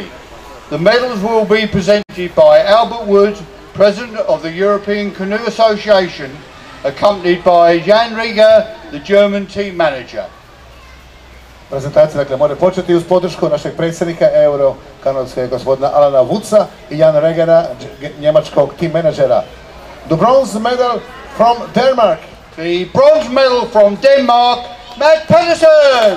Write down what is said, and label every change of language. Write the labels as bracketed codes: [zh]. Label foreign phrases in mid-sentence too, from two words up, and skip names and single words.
[en] The medals will be presented by Albert Wood, President of the European Canoe Association, accompanied by Jan Rieger, the German team manager. [hr] Prezentacija dakle može početi uz podršku našeg predsjednika Euro-kanadske gospodina Alana Woodsa i Jan Regera, njemačkog team menadžera. [en] The bronze medal from Denmark. The bronze medal from Denmark, Matt Pedersen.